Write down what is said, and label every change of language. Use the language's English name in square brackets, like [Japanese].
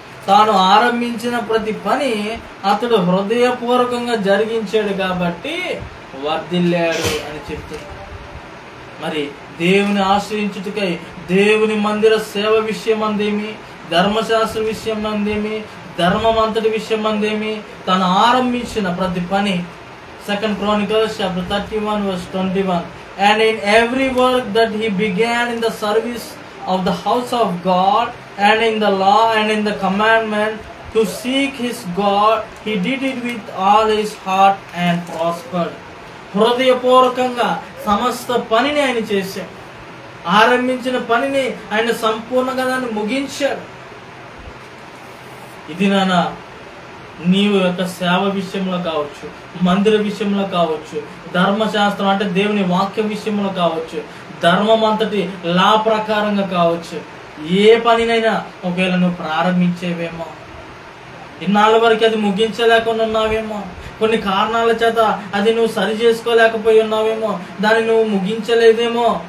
[Telugu] తాను ఆరంభించిన ప్రతి పని అతడు హృదయపూర్వకంగా జరిగించాడు కాబట్టి వర్ధిల్లాడు అని చెప్తుంది. మరి దేవుని ఆశ్రయించుటకై దేవుని మందిర సేవ విషయం అందేమి, ధర్మశాస్త్ర విషయం అందేమి, ధర్మం అంతటి విషయం అందేమి, తాను ఆరంభించిన ప్రతి పని. [English] 2 Chronicles chapter 31 verse 21. And in every work that he began in the service of the house of God and in the law and in the commandment to seek his God, he did it with all his heart and prospered. [Telugu] హృదయపూర్వకంగా సమస్త పనిని ఆయన చేశాడు, ఆరంభించిన పనిని ఆయన సంపూర్ణంగా దాన్ని ముగించాడు. ఇది నాన్న నీవు యొక్క సేవ విషయంలో కావచ్చు, మందిర విషయంలో కావచ్చు, ధర్మశాస్త్రం అంటే దేవుని వాక్యం విషయంలో కావచ్చు, ధర్మం అంతటి లా ప్రకారంగా కావచ్చు, ఏ పనినైనా ఒకవేళ నువ్వు ప్రారంభించేవేమో, ఇన్నాళ్ళ వరకు అది ముగించలేకుండా ఉన్నావేమో, కొన్ని కారణాల చేత అది నువ్వు సరి చేసుకోలేకపోయి ఉన్నావేమో, దాన్ని నువ్వు ముగించలేదేమో.